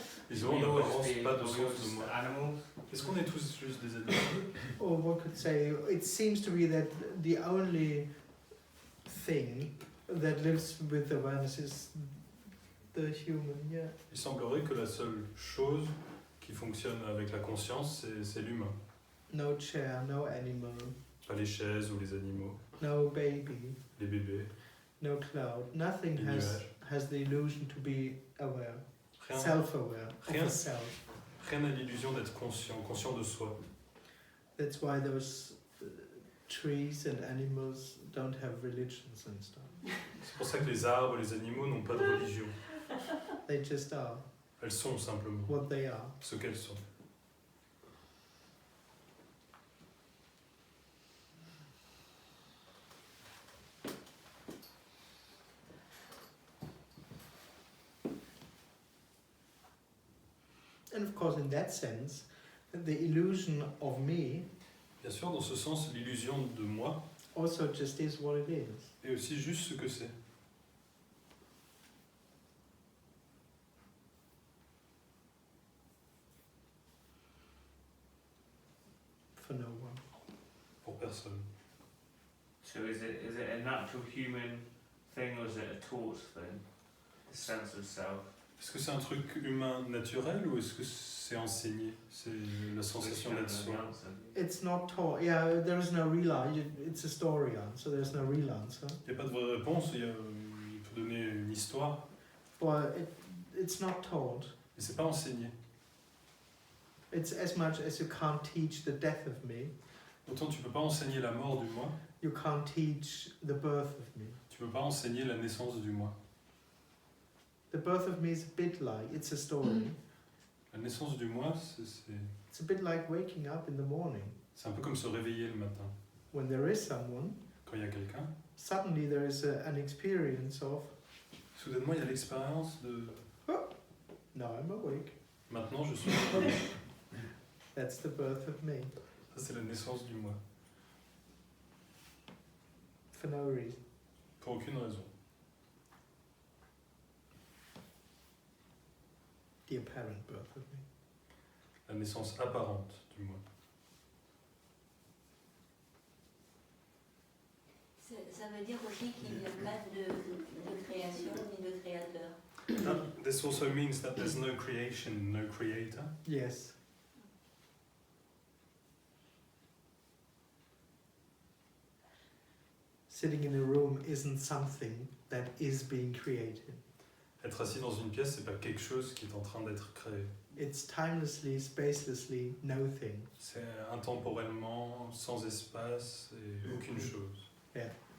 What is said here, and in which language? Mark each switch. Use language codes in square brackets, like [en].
[fr] Ils ont en apparence pas de sens de moi. Est-ce qu'on est tous juste des animaux? [en] Or one could say, it seems to be that the only thing that lives with awareness is the human, yeah. [fr] Il semblerait que la seule chose qui fonctionne avec la conscience, c'est l'humain. [en] No chair, no animal, [fr] Pas les chaises ou les animaux, [en] no baby, [fr] les bébés, [en] no cloud. Nothing [fr] les nuages. [en] has the illusion to be aware, [fr] Rien [en] self-aware of [fr] Rien. [en] the self. [fr] n'a l'illusion d'être conscient de soi. [en] That's why those trees and animals don't have religions and stuff. [fr] C'est pour ça que les arbres et les animaux n'ont pas de religion. [en] They just are [fr] Elles sont simplement [en] what they are. [fr] ce qu'elles sont. [en] And of course, in that sense, the illusion of me [fr] Bien sûr, dans ce sens, l'illusion de moi [en] also just is what it is. [fr] est aussi juste ce que c'est. [en] For no one. [fr] Pour personne. [en] So is it a natural human thing or is it a taught thing? The sense of self. [fr] Est-ce que c'est un truc humain naturel ou est-ce que c'est enseigné? C'est la sensation d'être soi. [en] It's not taught. Yeah, there is no real answer. It's a story answer. There's no real answer. [fr] Il n'y a pas de vraie réponse, il faut donner une histoire, [en] But it's not taught. [fr] mais c'est pas enseigné. [en] It's as much as you can't teach the death of me, [fr] Autant tu peux pas enseigner la mort du moi, [en] you can't teach the birth of me. [fr] tu peux pas enseigner la naissance du moi. [en] The birth of me is a bit like, it's a story. [fr] La naissance du moi, [en] It's a bit like waking up in the morning. [fr] c'est un peu comme se réveiller le matin. [en] When there is someone, [fr] Quand il y a quelqu'un, [en] suddenly there is an experience of, [fr] soudainement il y a l'expérience de [en] now I'm awake. [fr] maintenant je suis. [en] That's the birth of me, [fr] Ça c'est la naissance du moi, [en] for no reason. [fr] pour aucune raison. [en] The apparent birth of me. [fr] La naissance apparente du moi. Ça veut dire aussi qu'il n'y a pas de création ni de créateur. [en] This also means that there's no creation, no creator. Yes. Sitting in a room isn't something that is being created. [fr] Être assis dans une pièce, c'est pas quelque chose qui est en train d'être créé. [en] It's timelessly, spacelessly, no thing. [fr] C'est intemporellement, sans espace et aucune chose. [en] Yeah.